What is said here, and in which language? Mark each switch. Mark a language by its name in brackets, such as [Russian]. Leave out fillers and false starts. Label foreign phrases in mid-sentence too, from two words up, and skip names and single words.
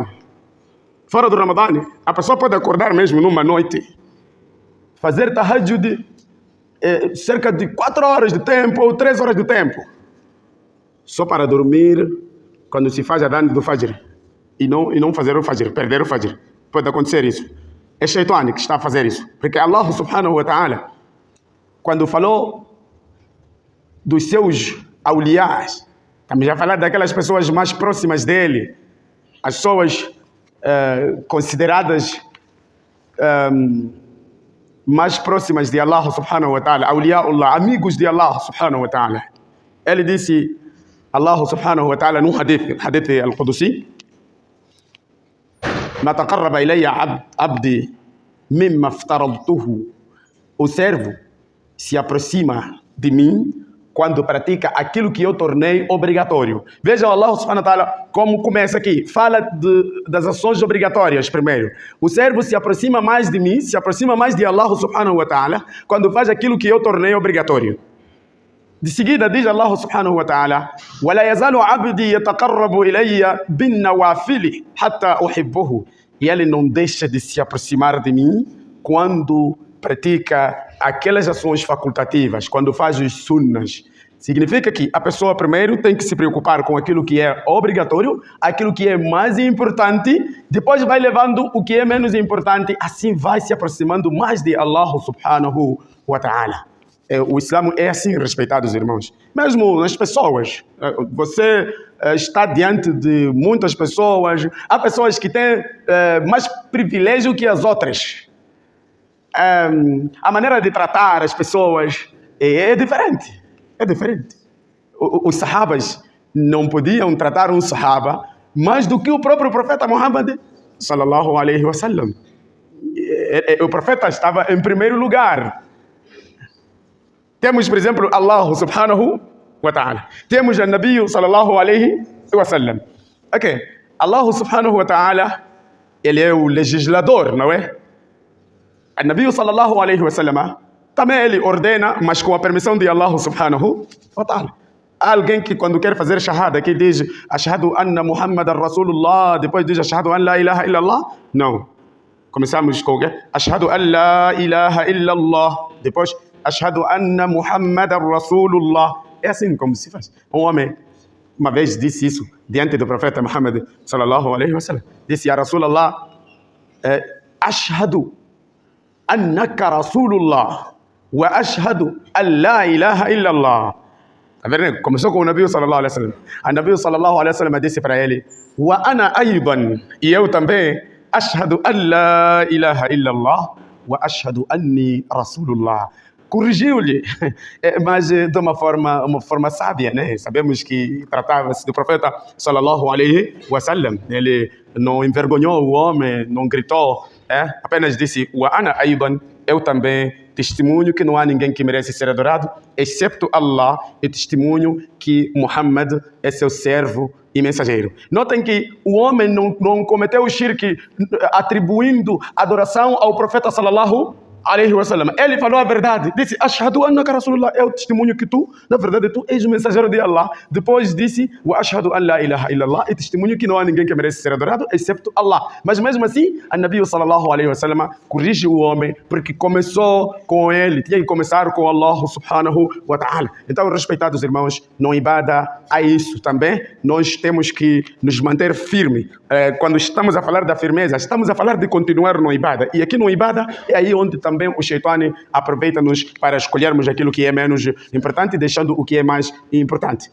[Portuguese] Fora do Ramadã, a pessoa pode acordar mesmo numa noite, fazer tahajjud cerca de 4 horas de tempo ou 3 horas de tempo, só para dormir quando se faz a adhan do Fajr. E não fazer o Fajr, perder o Fajr. Pode acontecer isso. É Shaitan que está a fazer isso. [Arabic] Porque الله سبحانه وتعالى, [Portuguese] quando falou dos seus awliyas, estamos já falando daquelas pessoas mais próximas dele, as pessoas consideradas mais próximas de [Arabic] الله سبحانه وتعالى, [Portuguese] awliyaullah, amigos de [Arabic] الله سبحانه وتعالى. [Portuguese] Ele disse, [Arabic] الله سبحانه وتعالى, num حديث القدسي, ما تقرب إلي عبدي مما افترضته. [Portuguese] O servo se aproxima de mim quando pratica aquilo que eu tornei obrigatório. Veja [Arabic] الله سبحانه وتعالى [Portuguese] como começa aqui. Fala das ações obrigatórias primeiro. O servo se aproxima mais de mim, se aproxima mais de [Arabic] الله سبحانه وتعالى [Portuguese] quando faz aquilo que eu tornei obrigatório. De seguida diz [Arabic] الله سبحانه وتعالى, وَلَا يَزَالُ عَبْدِي يَتَقَرَّبُ إِلَيَّ بِالنَّوَافِلِ حَتَّى أُحِبُّهُ. [Portuguese] E ele não deixa de se aproximar de mim quando pratica aquelas ações facultativas, quando faz os sunnas. Significa que a pessoa primeiro tem que se preocupar com aquilo que é obrigatório, aquilo que é mais importante, depois vai levando o que é menos importante, assim vai se aproximando mais de [Arabic] الله سبحانه وتعالى. [Portuguese] O Islã é assim, respeitados irmãos. Mesmo nas pessoas, você está diante de muitas pessoas, há pessoas que têm mais privilégio que as outras. A maneira de tratar as pessoas é diferente. É diferente. Os sahabas não podiam tratar um sahaba mais do que o próprio profeta Muhammad [Arabic] صلى الله عليه وسلم. [Portuguese] O profeta estava em primeiro lugar. Temos, por exemplo, [Arabic] الله سبحانه وتعالى. [Portuguese] Temos o [Arabic] النبي صلى الله عليه وسلم. Ok. الله سبحانه وتعالى, [Portuguese] ele é o legislador, não é? [Arabic] O النبي صلى الله عليه وسلم, [Portuguese] também ele ordena, mas com a permissão de [Arabic] الله سبحانه وتعالى. [Portuguese] Há alguém que quando quer fazer shahada, que diz [Arabic] أشهد أن محمدا رسول الله, [Portuguese] depois diz [Arabic] أشهد أن لا إله إلا الله? [Portuguese] Não. Começamos com o quê? [Arabic] أشهد أن لا إله إلا الله. Depois أشهد أن محمدا رسول الله. [Portuguese] É assim como se faz. Um homem uma vez disse isso diante do profeta Muhammad [Arabic] صلى الله عليه وسلم. Disse, يا رسول الله، أشهد أنك رسول الله وأشهد أن لا إله إلا الله. [Portuguese] Tá vendo? Começou com o [Arabic] النبي صلى الله عليه وسلم. [Portuguese] O [Arabic] النبي صلى الله عليه وسلم [Portuguese] disse para ele, [Arabic] وأنا أيضا, [Portuguese] e eu também, [Arabic] أشهد أن لا إله إلا الله وأشهد أني رسول الله. [Portuguese] Corrigiu-lhe, mas de uma forma sábia, né? Sabemos que tratava-se do profeta [Arabic] صلى الله عليه وسلم. [Portuguese] Ele não envergonhou o homem, não gritou, apenas disse, [Arabic] وأنا أيضا, [Portuguese] eu também testemunho que não há ninguém que merece ser adorado, excepto Allah, e testemunho que Muhammad é seu servo e mensageiro. Notem que o homem não cometeu o shirk atribuindo adoração ao profeta [Arabic] صلى الله عليه وسلم, [Portuguese] ele falou a verdade, disse, [Arabic] أشهد أنك رسول الله, [Portuguese] eu testemunho que tu, na verdade, tu és o mensageiro de Allah. Depois disse, [Arabic] وأشهد أن لا إله إلا الله, [Portuguese] e testemunho que não há ninguém que merece ser adorado, excepto Allah. Mas mesmo assim, a [Arabic] النبي صلى الله عليه وسلم [Portuguese] corrige o homem, porque começou com ele, tinha que começar com [Arabic] الله سبحانه وتعالى. [Portuguese] Então, respeitados irmãos, no ibada há isso também, nós temos que nos manter firme. Quando estamos a falar da firmeza, estamos a falar de continuar no ibada, e aqui no ibada é aí onde também o Shaitani aproveita-nos para escolhermos aquilo que é menos importante, deixando o que é mais importante.